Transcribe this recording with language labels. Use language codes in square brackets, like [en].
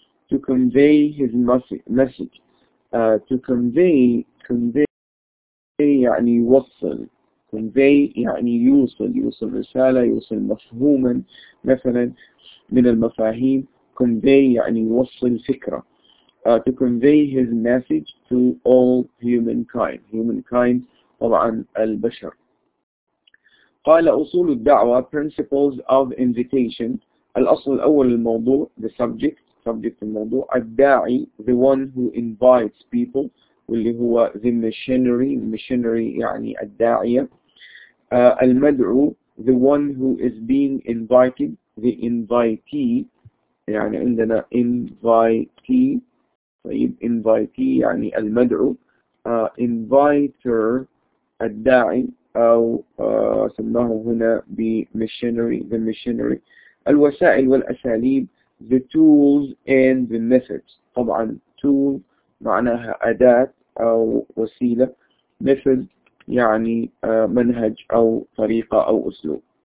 [en] To convey his message، [ar] to convey يعني يوصل، convey يعني يوصل، يوصل رسالة، يوصل مفهوما مثلا من المفاهيم. convey يعني يوصل فكرة. [en] To convey his message to all humankind، humankind [ar] طبعا البشر. قال أصول الدعوة [en] principles of invitation، [ar] الأصل الأول الموضوع [en] the subject، [ar] subject الموضوع. [en] الداعي the one who invites people، [ar] واللي هو [en] the missionary، missionary [ar] يعني الداعية. [en] المدعو the one who is being invited، the invitee [ar] يعني عندنا [en] invitee. [ar] طيب invitee يعني المدعو، inviter الداعي، أو سماه هنا بmissionary، [en] the missionary. [ar] الوسائل والأساليب [en] the tools and the methods، [ar] طبعا tool معناها أداة أو وسيلة، method يعني منهج أو طريقة أو أسلوب.